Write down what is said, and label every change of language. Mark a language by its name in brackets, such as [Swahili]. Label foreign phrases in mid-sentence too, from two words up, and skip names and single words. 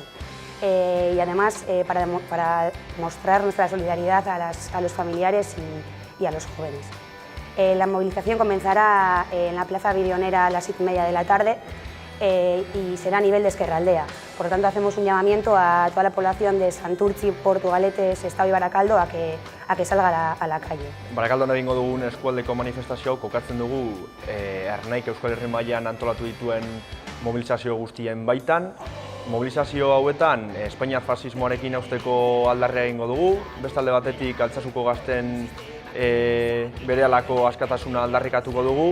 [Spanish] Y además para mostrar nuestra solidaridad a los familiares y a los jóvenes. La movilización comenzará en la Plaza Bidionera a las 7:30 de la tarde y será a nivel de Ezkerraldea. Por lo tanto, hacemos un llamamiento a toda la población de Santurtzi, Portugalete, Sestao y Barakaldo a que salga a la calle. [Basque] Barakaldon egingo dugun eskualdeko manifestazio hau kokatzen dugu Ernaik Euskal Herri mailan antolatu dituen mobilizazio guztien baitan. Mobilizazio hauetan Espainiar fasismoarekin hausteko aldarria egingo dugu. Beste alde batetik Altsasuko gazten berehalako askatasuna aldarrikatuko dugu.